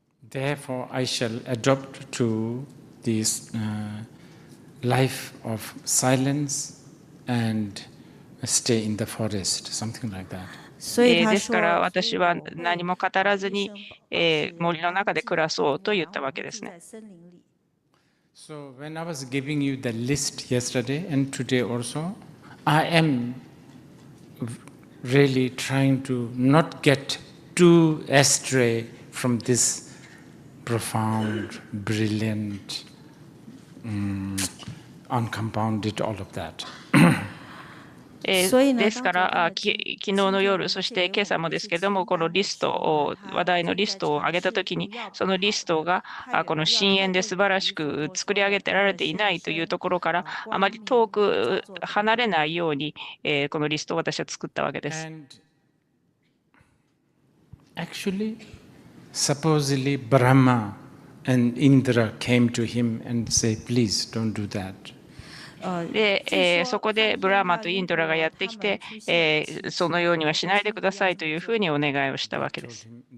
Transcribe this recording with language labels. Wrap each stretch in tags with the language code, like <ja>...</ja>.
<en>Therefore, I shall adopt to this life of silence and stay in the forest, something like that.</en> <ja>ですから私は何も語らずに森の中で暮らそうと言ったわけですね。</ja> <en>So when I was giving you the list yesterday and today also, I am really trying to not get too astray from this profound, brilliant, uncompounded, all of that.</en> <ja>ですから昨日の夜、そして今朝もですけれども、このリストを、話題のリストを上げたときに、そのリストがこの深淵で素晴らしく作り上げてられていないというところから、あまり遠く離れないように、このリストを私は作ったわけです。</ja> <en>Actually, supposedly Brahma and Indra came to him and say, please don't do that.</en> <ja>で、そこでブラーマとインドラがやってきて、そのようにはしないでくださいというふうにお願いをしたわけです。</ja>